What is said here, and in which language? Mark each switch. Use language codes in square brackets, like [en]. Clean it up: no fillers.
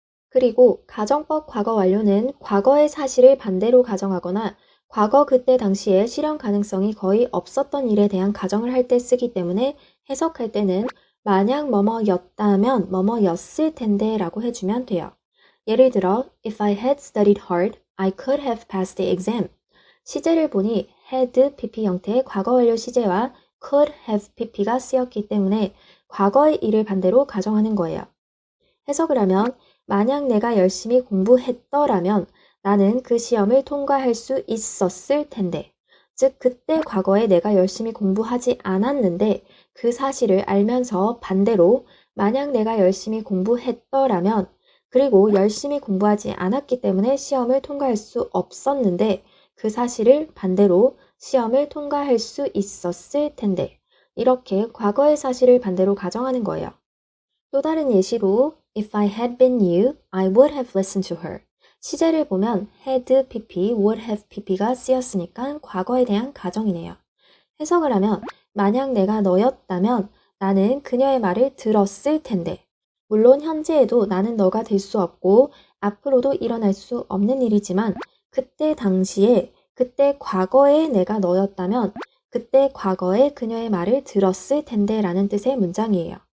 [ko] 그리고 가정법 과거 완료는 과거의 사실을 반대로 가정하거나 과거 그때 당시에 실현 가능성이 거의 없었던 일에 대한 가정을 할 때 쓰기 때문에 해석할 때는 만약 뭐뭐였다면 뭐뭐였을 텐데 라고 해주면 돼요. 예를 들어 [en] If I had studied hard, I could have passed the exam. [ko] 시제를 보니 had pp 형태의 과거 완료 시제와 could have pp가 쓰였기 때문에 과거의 일을 반대로 가정하는 거예요. 해석을 하면 만약 내가 열심히 공부했더라면 나는 그 시험을 통과할 수 있었을 텐데 즉 그때 과거에 내가 열심히 공부하지 않았는데 그 사실을 알면서 반대로 만약 내가 열심히 공부했더라면 그리고 열심히 공부하지 않았기 때문에 시험을 통과할 수 없었는데 그 사실을 반대로 시험을 통과할 수 있었을 텐데 이렇게 과거의 사실을 반대로 가정하는 거예요. 또 다른 예시로 [en] If I had been you, I would have listened to her. [ko] 시제를 보면 had pp, would have pp가 쓰였으니까 과거에 대한 가정이네요. 해석을 하면 만약 내가 너였다면 나는 그녀의 말을 들었을 텐데 물론 현재에도 나는 너가 될 수 없고 앞으로도 일어날 수 없는 일이지만 그때 당시에 그때 과거에 내가 너였다면 그때 과거에 그녀의 말을 들었을 텐데 라는 뜻의 문장이에요.